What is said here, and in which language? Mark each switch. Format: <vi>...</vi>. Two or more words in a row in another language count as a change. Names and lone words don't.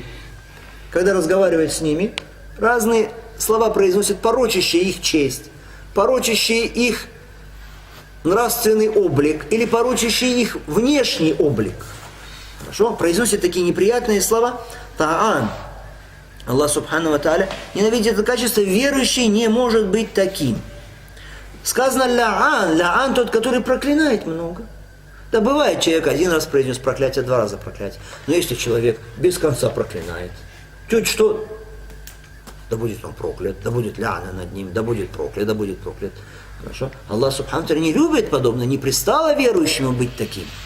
<ru>Когда разговаривает с ними, разные слова произносят, порочащие их честь, порочащие их нравственный облик или порочащие их внешний облик. Хорошо? Произносят такие неприятные слова. Та'ан. Аллах</ru> <ar>سبحانه وتعالى</ar> <ru>ненавидит это качество. Верующий не может быть таким. Сказано ла'ан. Ла'ан тот, который проклинает много. Да бывает, человек один раз произнес проклятие, два раза проклятие. Но если человек без конца проклинает, чуть что, да будет он проклят, да будет ляна над ним, да будет проклят, да будет проклят. Хорошо? Аллах</ru> <ar>سبحانه تعالى</ar> <ru>не любит подобное, не пристало верующему быть таким.</ru>